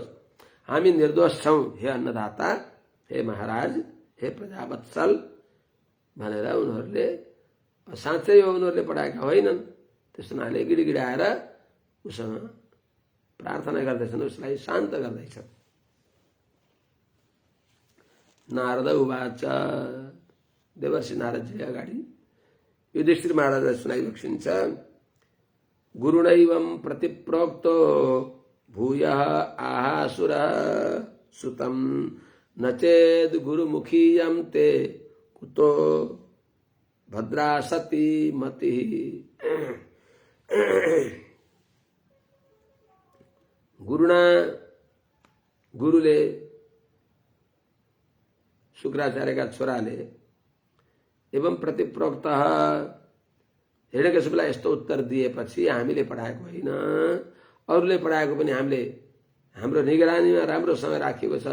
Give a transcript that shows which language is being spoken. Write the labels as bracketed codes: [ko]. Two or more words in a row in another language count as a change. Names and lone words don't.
[ne] हामी निर्दोष छौँ हे अन्नदाता, हे महाराज, हे प्रजावत्सल भनेर उनीहरूले साँच्चै हो उनीहरूले पढाएका होइनन्। त्यस हुनाले गिडगिडाएर उसँग प्रार्थना गर्दैछन्, उसलाई शान्त गर्दैछन्। [sa] नारद उवाच, [ne] देवर्षि नारदजी अगाडि युधिष्ठिर महाराजलाई सुनाइबक्सिन्छ। [sa] गुरुणैवं प्रतिप्रोक्तो भूयः आहासुरः सुतं, न चेद् गुरुमुखीयं ते कुतो भद्रा सती मतिः। गुरुणा, [ne] गुरुले शुक्राचार्यका छोराले एवं प्रतिप्रोक्त हिरण्यकशिपुलाई यस्तो उत्तर दिएपछि हामीले पढाएको होइन, अरूले पढाएको पनि हामीले हाम्रो निगरानीमा राम्रोसँग राखिएको छ।